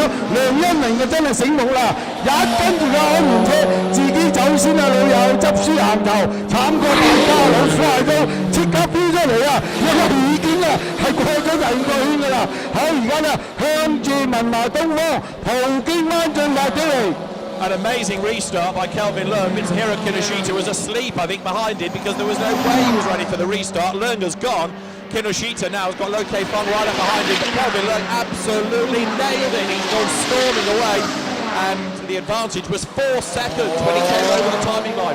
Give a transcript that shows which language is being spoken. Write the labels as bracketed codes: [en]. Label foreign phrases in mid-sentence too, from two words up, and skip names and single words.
[yue] 梁恩明就真係醒目啦，一跟住個安全車。自己走先啊，老友執輸行頭，慘過大家老虎係都即刻飆出嚟啊！因為已經啊係過咗第二個圈㗎啦。好，而家咧向住文華東方葡京灣進發起嚟。 [en] An amazing restart by Kelvin Leung. Mitsuhiro Kinoshita was asleep, I think, behind him because there was no way he was ready for the restart. Leung has gone. Kinoshita now has got Loke Fung right up behind him, but Kelvin Leung absolutely nailed it. He's gone storming away. And the advantage was 4 seconds when he came over the timing line.